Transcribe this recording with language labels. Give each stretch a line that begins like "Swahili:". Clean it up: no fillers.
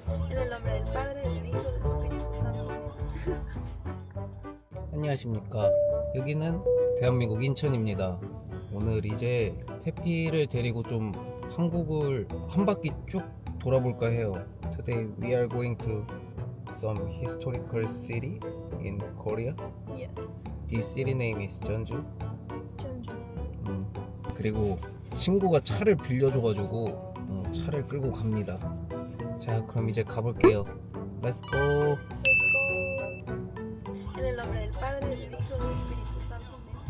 Spanish: En el nombre del Padre, del Hijo, del Espíritu Santo.
Korean: 안녕하십니까. 여기는 대한민국 인천입니다. 오늘 이제 태피를 데리고 좀 한국을 한 바퀴 쭉 돌아볼까 해요.
English: Today we are going to some historical city in Korea. Yes. This city name is Jeonju.
Korean: 전주. 그리고 친구가 차를 빌려줘가지고 차를 끌고 갑니다. 자, 그럼 이제 가볼게요.
English: Let's go.
Spanish: En el nombre del Padre, del Hijo, del Espíritu Santo.